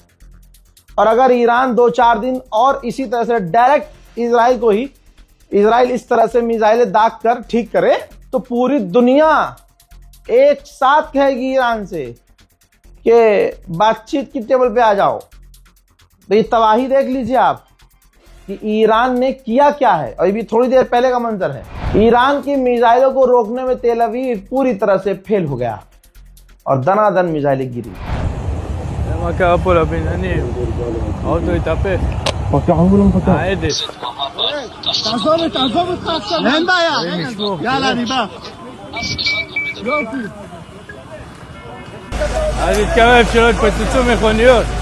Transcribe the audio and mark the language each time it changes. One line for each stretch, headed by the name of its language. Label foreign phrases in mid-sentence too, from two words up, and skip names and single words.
Hindi: और अगर ईरान 2-4 दिन और इसी तरह से डायरेक्ट इजराइल इस तरह से मिसाइलें दाग कर ठीक करे, तो पूरी दुनिया एक साथ कहेगी ईरान से कि बातचीत की टेबल पे आ जाओ। तो ये तबाही देख लीजिए आप कि ईरान ने किया क्या है, और ये भी थोड़ी देर पहले का मंजर है। ईरान की मिसाइलों को रोकने में तेल अवीव पूरी तरह से फेल हो गया, और दनादन मिसाइलें गिरी।
Hebrew: מה קרה פה לבניינים? האוטו התהפך. תעזוב אותך עכשיו, אין בעיה. יאללה, אני בא. יופי. אל תתקרב שלא יתפוצצו מכוניות.